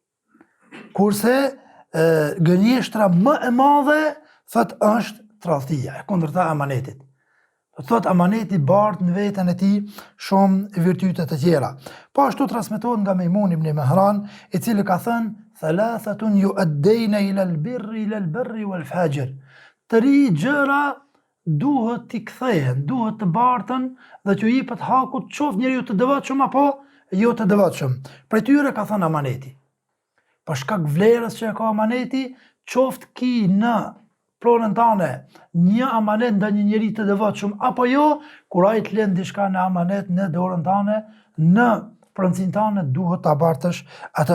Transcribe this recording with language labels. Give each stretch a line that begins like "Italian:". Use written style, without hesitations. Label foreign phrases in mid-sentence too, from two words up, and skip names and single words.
Albanian: Kurse gënjeshtra më e madhe thot është tradhtia, e kundërta e amanetit. Do thot amaneti bart në veten e tij shumë virtyte të tjera. Po ashtu transmetohet nga Mejmun ibn Mehran, i cili ka thënë
Arabic: ثلاثة يؤدين إلى البر والفاجر.
Albanian: Tri gjëra duhet t'i kthehen, duhet të bartën dhe që jepet hakut qoftë njeriu të devotshëm apo jo të devotshëm. Për tyre ka thënë amaneti. Për shkak vlerës që ka amaneti, qoftë ki në pronën tane një amanet ndaj një njeri të devotshëm apo jo, kur ai të lën diçka në amanet në dorën tane, në pronësinë tane, duhet ta bartësh atë.